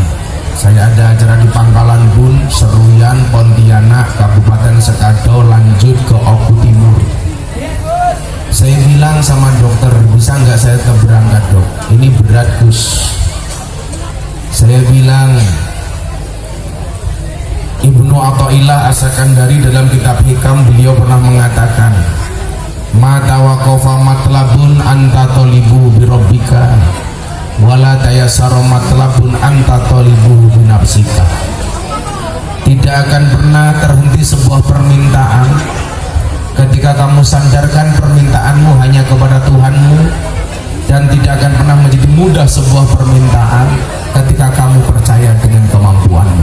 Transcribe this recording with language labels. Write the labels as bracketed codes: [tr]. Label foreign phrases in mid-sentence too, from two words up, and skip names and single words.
[id] Saya ada acara di Pangkalan Bun, Seruyan, Pontianak, Kabupaten Sekado, lanjut ke Oku Timur. Saya bilang sama dokter, bisa nggak saya tetap berangkat dok? Ini berat Gus. Saya bilang, Ibnu Athaillah As-Sakandari dalam kitab Hikam, beliau pernah mengatakan, [ar] ما توقف مطلب أنت طالبه بربك ولا تيسر مطلب أنت طالبه بنفسك. [id] Tidak akan pernah terhenti sebuah permintaan ketika kamu sandarkan permintaanmu hanya kepada Tuhanmu, dan tidak akan pernah menjadi mudah sebuah permintaan ketika kamu percaya dengan kemampuanmu.